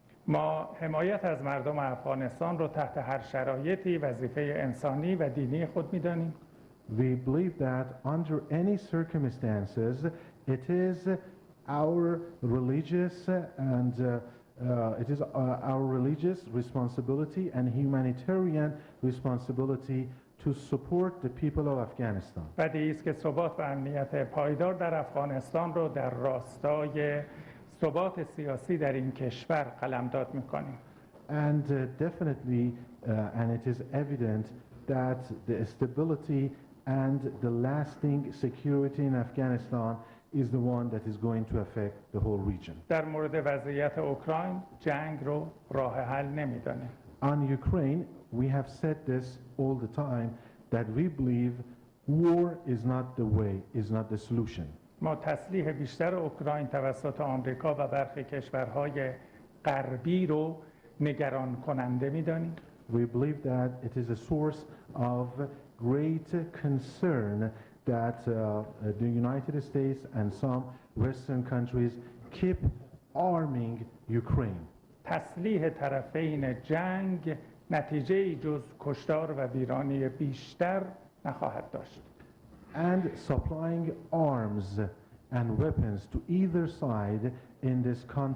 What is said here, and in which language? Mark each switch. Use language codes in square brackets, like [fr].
[fa] ما حمایت از مردم افغانستان رو تحت هر شرایطی وظیفه انسانی و دینی خود می‌دانیم. [en] We believe that under any circumstances it is our religious and it is our religious responsibility and humanitarian responsibility to support the people of Afghanistan. [fa] بدیهی است که ثبات و امنیت پایدار در افغانستان رو در راستای ثبات سیاسی در این کشور قلمداد می‌کنیم. [en] And definitely and it is evident that the stability and the lasting security in Afghanistan is the one that is going to affect the whole region. [fa] در مورد وضعیت اوکراین جنگ رو راه حل نمی‌دانیم. [en] On Ukraine, we have said this all the time that we believe war is not the way, is not the solution. [fa] ما تسلیح بیشتر اوکراین توسط آمریکا و برخی کشورهای غربی رو نگران کننده می‌دانیم. [en] We believe that it is a source of great concern that the United States and some Western countries keep arming Ukraine. [fa] تسلیح طرفین جنگ نتیجه‌ای جز کشتار و ویرانی بیشتر نخواهد داشت. [en] And supplying arms and weapons to either side in this conflict